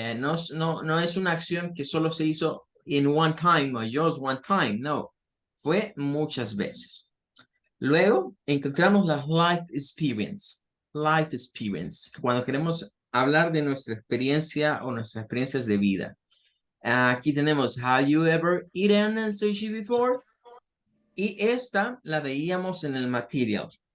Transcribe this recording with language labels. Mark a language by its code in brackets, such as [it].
[es] No es una acción que solo se hizo [en] in one time [es] o [en] just one time, [es] no. Fue muchas veces. Luego encontramos la life experience. Life experience, cuando queremos hablar de nuestra experiencia o nuestras experiencias de vida. Aquí tenemos, [en] have you ever eaten sushi before? [es] Y esta la veíamos en el material.